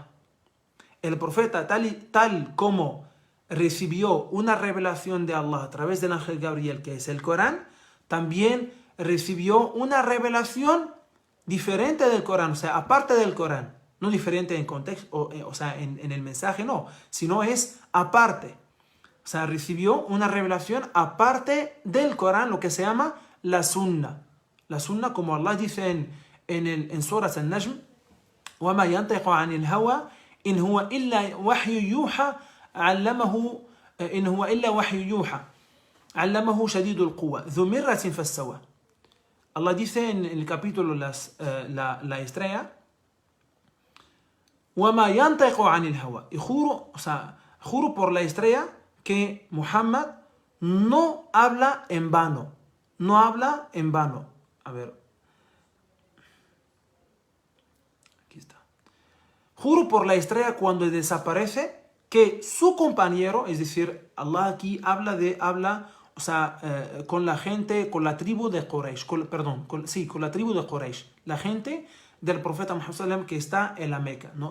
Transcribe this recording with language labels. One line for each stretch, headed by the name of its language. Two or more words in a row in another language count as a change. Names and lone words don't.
Spanish: El profeta, tal como recibió una revelación de Allah a través del ángel Gabriel, que es el Corán, también recibió una revelación diferente del Corán, o sea, aparte del Corán, no diferente en contexto, o sea, en el mensaje, no, sino es aparte. O sea, recibió una revelación aparte del Corán, lo que se llama la sunna. La sunna, como Allah dice en Surah An-Najm,
Arabic: وَمَا يَنْطِقُ عَنِ الْهَوَىٰ إِنْ هُوَ إِلَّا وَحْيٌ يُوحَىٰ عَلَّمَهُ شَدِيدُ الْقُوَّةِ ذُو مِرَّةٍ فَاسْتَوَىٰ.
Spanish: Allah dice en el capítulo la estrella,
Arabic: وَمَا يَنْطِقُ عَنِ الْهَوَىٰ,
Spanish: y juro por la estrella que Muhammad no habla en vano. No habla en vano. A ver. Aquí está. Juro por la estrella cuando desaparece que su compañero, es decir, Allah aquí con la gente, con la tribu de Quraysh, con la tribu de Quraysh, la gente del profeta Muhammad sallam que está en la Meca, ¿no?